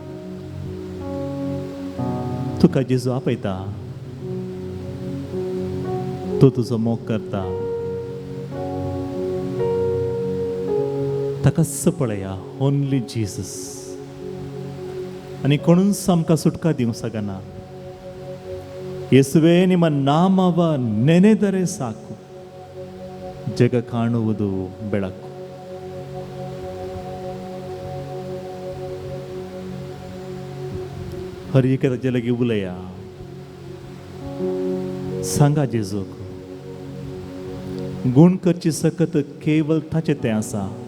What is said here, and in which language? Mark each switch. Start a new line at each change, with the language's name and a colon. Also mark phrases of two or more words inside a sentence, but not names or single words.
Konkani: तुका जेजू आपयता, तो तुजो मोग करता. ताकाच पळया,
English: only Jesus.
Konkani: आनी कोणूच आमकां सुटका दिवंक शकना.
Kannada: ಯೇಸುವೆ ನಿಮ್ಮ ನಾಮವ ನೆನೆದರೆ ಸಾಕು, ಜಗ ಕಾಣುವುದು ಬೆಳಕು.
Konkani: हर एक ताजे लागीं उलया, सांगा जेजूक. गुण करची सकत केवळ ताचे तें आसा.